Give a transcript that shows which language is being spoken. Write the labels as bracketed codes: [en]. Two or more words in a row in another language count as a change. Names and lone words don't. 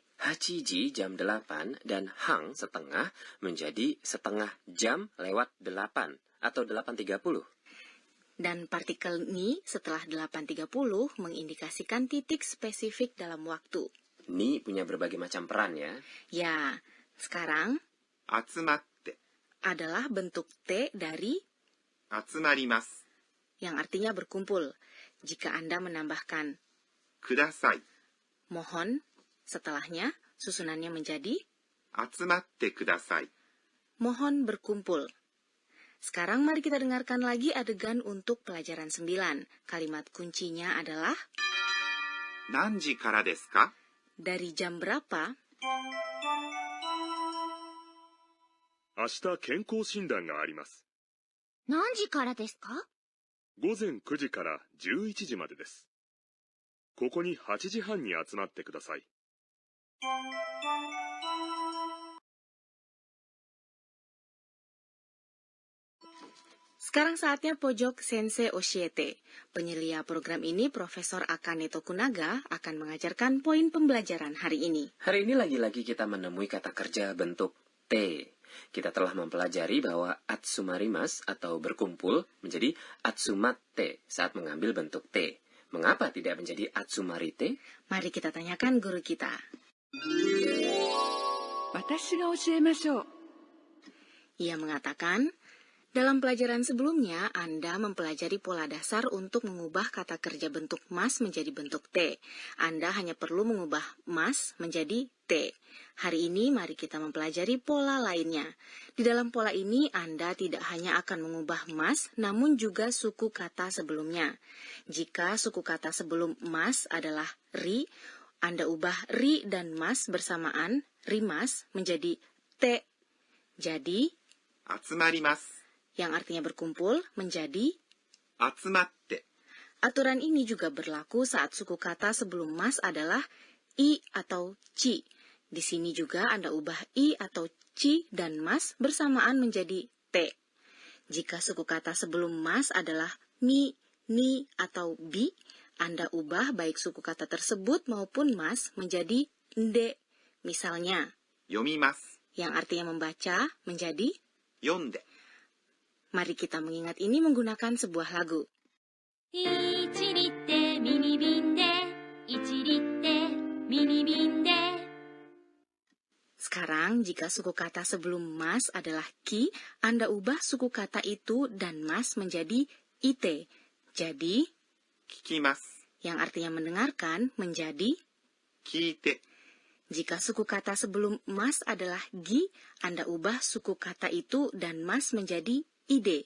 [id] Hachiji jam 8 dan hang setengah menjadi setengah jam lewat 8 atau 8.30. Dan partikel ni setelah 8.30 mengindikasikan titik spesifik dalam waktu. Ni punya berbagai macam peran ya. Ya, sekarang [ja] 集まって [id] adalah bentuk T dari [ja] 集まります。 [id] yang artinya berkumpul. Jika Anda menambahkan [ja] ください。 [id] mohon, setelahnya susunannya menjadi [ja] 集まってください。 [id] mohon berkumpul. Sekarang mari kita dengarkan lagi adegan untuk pelajaran 9. Kalimat kuncinya adalah [ja] 何時からですか？ [id] dari jam berapa? [ja] 明日健康診断があります。何時からですか？午前9時から11時までです。ここに8時半に集まってください。 [id] Sekarang saatnya pojok Sensei Oshiete. Penyelia program ini, Profesor Akane Tokunaga, akan mengajarkan poin pembelajaran hari ini. Hari ini lagi-lagi kita menemui kata kerja bentuk T. Kita telah mempelajari bahwa atsumarimas atau berkumpul menjadi atsumatte saat mengambil bentuk T. Mengapa tidak menjadi atsumarite? Mari kita tanyakan guru kita. [ja] 私が教えましょう。 [id] Ia mengatakan, dalam pelajaran sebelumnya, Anda mempelajari pola dasar untuk mengubah kata kerja bentuk mas menjadi bentuk T. Anda hanya perlu mengubah mas menjadi T. Hari ini mari kita mempelajari pola lainnya. Di dalam pola ini, Anda tidak hanya akan mengubah mas, namun juga suku kata sebelumnya. Jika suku kata sebelum mas adalah ri, Anda ubah ri dan mas bersamaan, rimas, menjadi T. Jadi, [ja] 集まります。 [id] yang artinya berkumpul, menjadi [ja] 集まって。 [id] aturan ini juga berlaku saat suku kata sebelum mas adalah i atau ci. Di sini juga Anda ubah i atau ci dan mas bersamaan menjadi t. Jika suku kata sebelum mas adalah mi, ni, atau bi, Anda ubah baik suku kata tersebut maupun mas menjadi nde. Misalnya, [ja] 読みます。 [id] yang artinya membaca menjadi. [ja] 読んで。 [id] Mari kita mengingat ini menggunakan sebuah lagu. [ja] 1 リってミニ瓶で1リってミニ瓶で [id] Sekarang, jika suku kata sebelum mas adalah ki, Anda ubah suku kata itu dan mas menjadi ite. Jadi, [ja] 聞きます。 [id] yang artinya mendengarkan menjadi. [ja] 聞いて。 [id] Jika suku kata sebelum mas adalah gi, Anda ubah suku kata itu dan mas menjadi ide.